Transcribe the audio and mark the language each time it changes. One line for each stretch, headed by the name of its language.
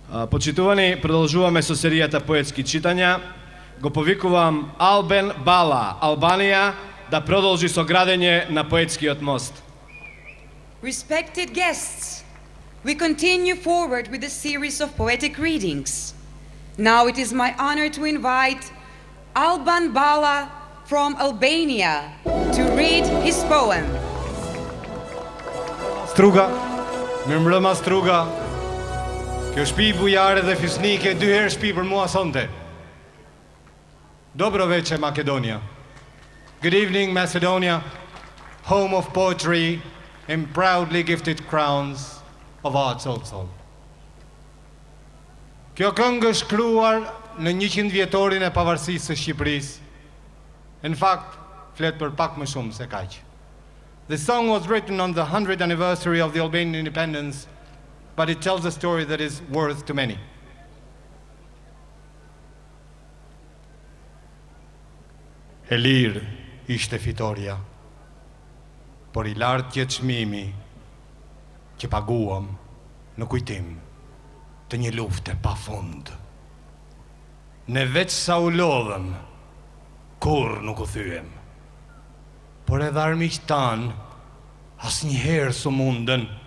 Macedonian: Почитувани, продолжуваме со серијата поетски читања. Го повикувам Албен Бала, Албанија, да продолжи со градење на поетскиот мост.
English: Respected guests, we continue forward with a series of poetic readings. Now it is my honor to invite Alban Bala from Albania to read his poem.
Albanian: Struga, mirëmbrëma Struga. Kjo shtëpi bujare dhe fisnike dy herë shtëpi për mua sonte.
Macedonian: Dobro veče Makedonia.
English: Good evening Macedonia, home of poetry and proudly gifted crowns of arts also.
Albanian: Kjo këngë është shkruar në 100 vjetorin e pavarësisë së Shqipërisë.
English: In fact,
Albanian: flet për pak më shumë se kaq.
English: The song was written on the 100th anniversary of the Albanian independence, but it tells a story that is worth to many.
Albanian: E lirë ishte fitoria, por I lartë që çmimi që paguam në kujtim të një lufte pa fund. Ne veç sa u lodhëm, kur nuk u thyem, por edhe armiq tan asnjëherë s'u mundën.